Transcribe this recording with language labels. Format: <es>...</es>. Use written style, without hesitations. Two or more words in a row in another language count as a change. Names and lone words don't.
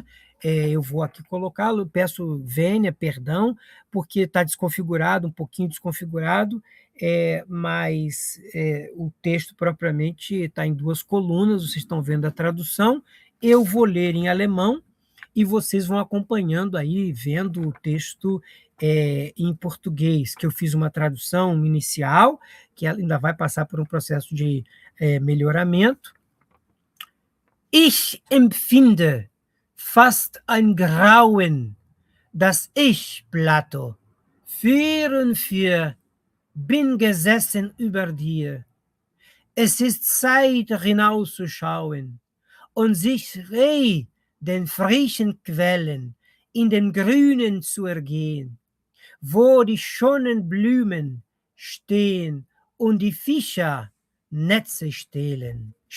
<pt>Eu vou aqui colocá-lo, peço vênia, perdão, porque está desconfigurado, um pouquinho desconfigurado, mas o texto propriamente está em 2 colunas, vocês estão vendo a tradução. Eu vou ler em alemão e vocês vão acompanhando aí, vendo o texto em português, que eu fiz uma tradução inicial, que ela ainda vai passar por um processo de melhoramento.</pt> <de>Ich empfinde fast ein Grauen, dass ich, Plato, 4 bin gesessen über dir. Es ist Zeit, hinauszuschauen und sich den frischen Quellen in den Grünen zu ergehen, wo die schönen Blumen stehen und die Fischer Netze stehlen.</de>